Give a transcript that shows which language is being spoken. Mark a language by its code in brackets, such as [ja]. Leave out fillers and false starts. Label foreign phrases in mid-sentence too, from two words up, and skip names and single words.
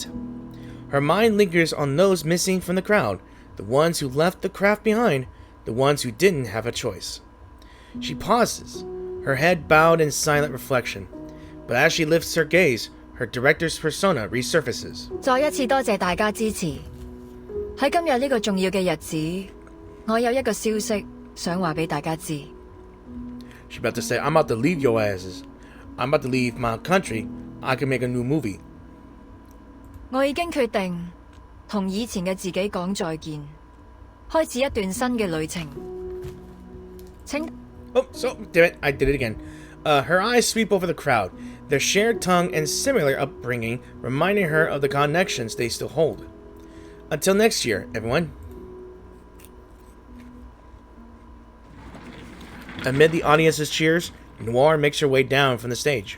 [en] Her mind lingers on those missing from the crowd, the ones who left the craft behind, the ones who didn't have a choice. She pauses, her head bowed in silent reflection. But as she lifts her gaze, her director's persona resurfaces. [yue] 再一次多謝大家支持。喺今日呢個重要嘅日子，我有一個消息想話俾大家知。 [en] She's about to say, I'm about to leave your asses. I'm about to leave my country. I can make a new movie. [yue] 我已經決定同以前嘅自己講再見，開始一段新嘅旅程。請 [en] Oh, so, damn it, I did it again. Her eyes sweep over the crowd, their shared tongue and similar upbringing reminding her of the connections they still hold. Until next year, everyone. Amid the audience's cheers, Noire makes her way down from the stage.